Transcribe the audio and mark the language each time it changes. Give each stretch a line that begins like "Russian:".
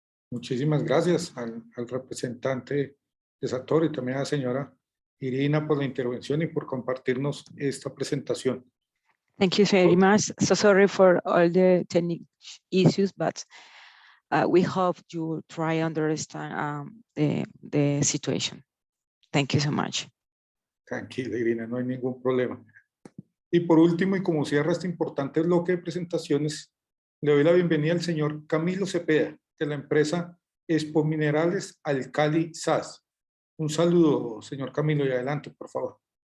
Spanish: Muchísimas gracias al representante de Sator y también a la señora Irina por la intervención y por compartirnos esta presentación.
English: Thank you very much. So sorry for all the technical issues, but we hope you try to understand the situation. Thank you so much.
Spanish: Tranquila, Irina, no hay ningún problema. Y por último, y como cierra este importante bloque de presentaciones, le doy la bienvenida al señor Camilo Cepeda, de la empresa Expo Minerales Alcali SAS. Un saludo, señor Camilo, y adelante, por favor.